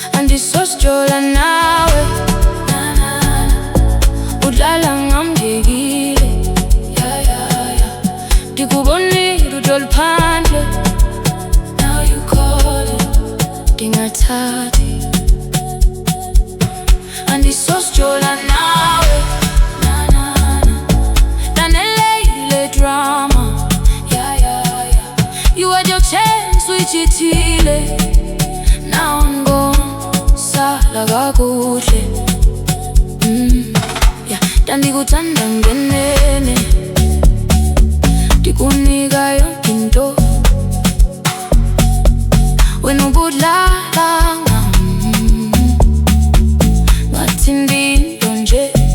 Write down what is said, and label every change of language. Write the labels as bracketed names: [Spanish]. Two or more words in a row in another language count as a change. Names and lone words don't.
[Xhosa] Andisos'jola nawe, udlala ngamdekile. Ndikubonile ujol phandle, [English] now you calling, [Xhosa] ndingathathi. Andisos'jola nawe, daneleyile drama. [English] You had your chance, uyichithile. Now I'm gone, [Xhosa] sala kakuhle. Ndandikuthanda ngenene, ndikunika yonke into. Wena ubudlala ngam, ngathi ndinto nje.